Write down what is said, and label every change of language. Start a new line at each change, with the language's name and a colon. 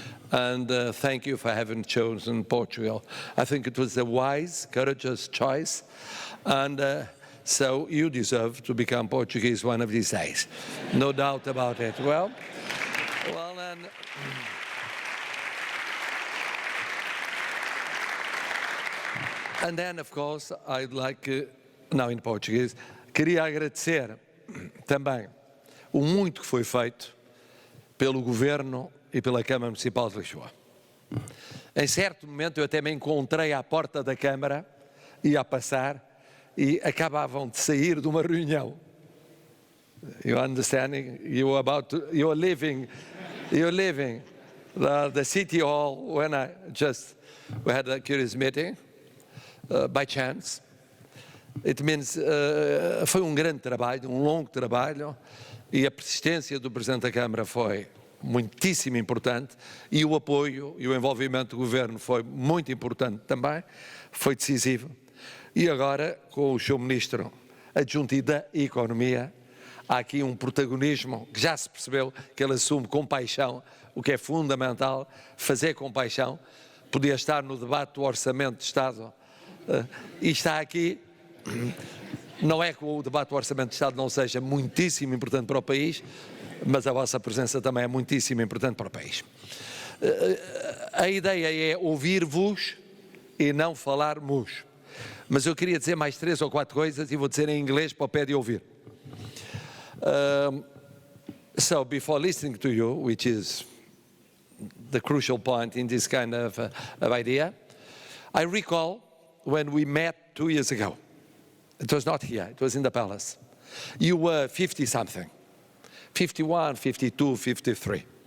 English: And thank you for having chosen Portugal. I think it was a wise, courageous choice. And so you deserve to become Portuguese one of these days. No doubt about it. Well, and then, of course, I'd like, now in Portuguese,
Portuguese: queria agradecer também o muito que foi feito pelo Governo e pela Câmara Municipal de Lisboa. Em certo momento eu até me encontrei à porta da Câmara, ia a passar e acabavam de sair de uma reunião.
English: You understanding? You are leaving the City Hall when we had a curious meeting by chance. It means
Portuguese: foi um grande trabalho, um longo trabalho, e a persistência do Presidente da Câmara foi muitíssimo importante, e o apoio e o envolvimento do Governo foi muito importante também, foi decisivo. E agora, com o seu Ministro Adjunto da Economia, há aqui um protagonismo que já se percebeu que ele assume com paixão, o que é fundamental, fazer com paixão. Podia estar no debate do Orçamento de Estado e está aqui. Não é que o debate do Orçamento de Estado não seja muitíssimo importante para o país, mas a vossa presença também é muitíssimo importante para o país. A ideia é ouvir-vos e não falar-mos. Mas eu queria dizer mais 3 ou 4 coisas e vou dizer em inglês para o pé de ouvir.
English: So before listening to you, which is the crucial point in this kind of idea, I recall when we met 2 years ago. It was not here, it was in the palace. You were 50-something, 51, 52, 53.